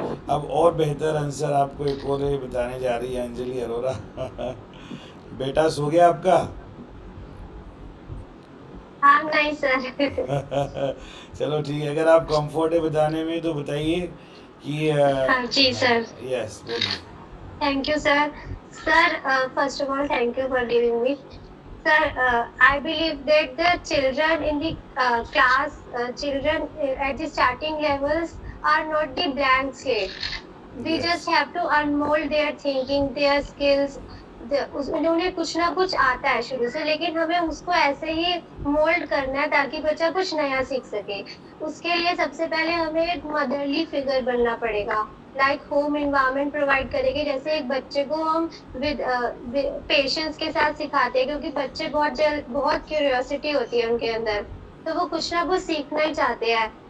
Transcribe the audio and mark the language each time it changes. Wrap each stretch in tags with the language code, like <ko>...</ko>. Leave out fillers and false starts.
<hi>अब और बेहतर आंसर आपको एक और बताने जा रही है अंजलि अरोरा। बेटा सो गया आपका? हाँ नहीं सर। चलो ठीक है, अगर आप कंफर्ट है बताने में तो बताइए कि हाँ जी सर। यस बोलिए।</hi> <en>Thank you, sir. Sir, first of all, thank you for giving me. Sir, I believe that the children in the class, children at the starting levels are not the blank slate. We Yes. just have to unmold their thinking, their skills.</en> <hi>उन्हें कुछ ना कुछ आता है शुरू से, लेकिन हमें उसको ऐसे ही मोल्ड करना है ताकि बच्चा कुछ नया सीख सके। उसके लिए सबसे पहले हमें एक मदरली फिगर बनना पड़ेगा, लाइक होम एनवायरनमेंट प्रोवाइड करेंगे। जैसे एक बच्चे को हम</hi> <en>with patience</en> <hi>के साथ सिखाते हैं, क्योंकि बच्चे बहुत क्यूरियोसिटी होती है उनके अंदर, तो वो कुछ ना कुछ सीखना ही चाहते हैं।</hi>